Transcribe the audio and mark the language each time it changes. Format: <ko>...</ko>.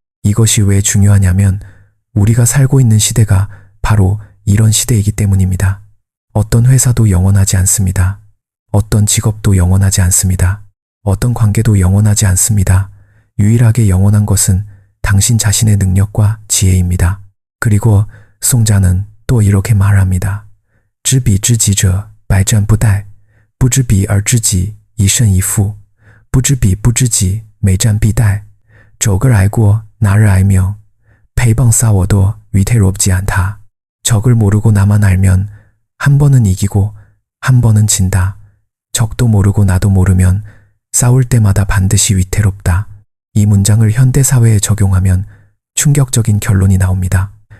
<ko>이것이 왜 중요하냐면 우리가 살고 있는 시대가 바로 이런 시대이기 때문입니다. 어떤 회사도 영원하지 않습니다. 어떤 직업도 영원하지 않습니다. 어떤 관계도 영원하지 않습니다. 유일하게 영원한 것은 당신 자신의 능력과 지혜입니다. 그리고 송자는 또 이렇게 말합니다.</ko> <zh>知彼知己者百战不殆，不知彼而知己一胜一负，不知彼不知己每战必殆。</zh> <ko>적을 알고 나를 알며 패방 싸워도 위태롭지 않다. 적을 모르고 나만 알면 한 번은 이기고 한 번은 진다. 적도 모르고 나도 모르면 싸울 때마다 반드시 위태롭다. 이 문장을 현대사회에 적용하면 충격적인 결론이 나옵니다.</ko>